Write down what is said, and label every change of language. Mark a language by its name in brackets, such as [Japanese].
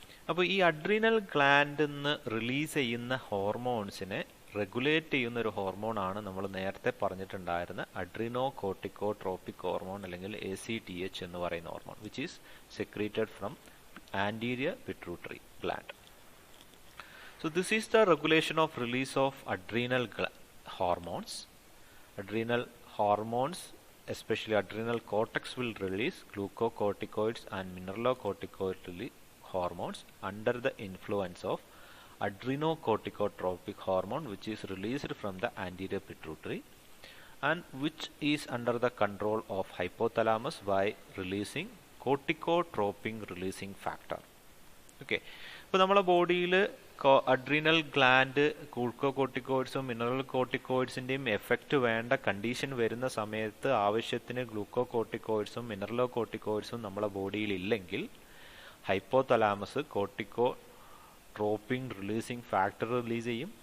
[Malayalam] അപ്പോൾ ഈ അഡ്രീനൽ ഗ്ലാൻഡിൽ നിന്ന് റിലീസ് ചെയ്യുന്ന ഹോർമോൺസിനെ റെഗുലേറ്റ് ചെയ്യുന്ന ഒരു ഹോർമോണാണ് നമ്മൾ നേരത്തെ പറഞ്ഞിട്ടുണ്ടായിരുന്ന അഡ്രീനോകോർട്ടിക്കോട്രോപിക് ഹോർമോൺ അല്ലെങ്കിൽ ACTH എന്ന് പറയുന്ന hormone, [English] Which is secreted from anterior pituitary gland. So this is the regulation of release of adrenal hormones. Adrenal hormones, especially adrenal cortex, will release glucocorticoids and mineralocorticoid hormones under the influence of adrenocorticotropic hormone, which is released from the anterior pituitary and which is under the control of hypothalamus by releasing corticotropin releasing factor. Okay. [Malayalam] അപ്പോൾ നമ്മുടെ ബോഡിയിൽ adrenal gland ഗ്ലൂക്കോകോർട്ടിക്കോയിഡ്സും mineral കോർട്ടിക്കോയിഡ്സിൻ്റെയും effect വേണ്ട condition വരുന്ന സമയത്ത് ആവശ്യത്തിന് ഗ്ലൂക്കോകോർട്ടിക്കോയിഡ്സും മിനറലോകോർട്ടിക്കോയിഡ്സും നമ്മുടെ ബോഡിയിൽ ഇല്ലെങ്കിൽ hypothalamus corticotropin releasing factor release ചെയ്യും.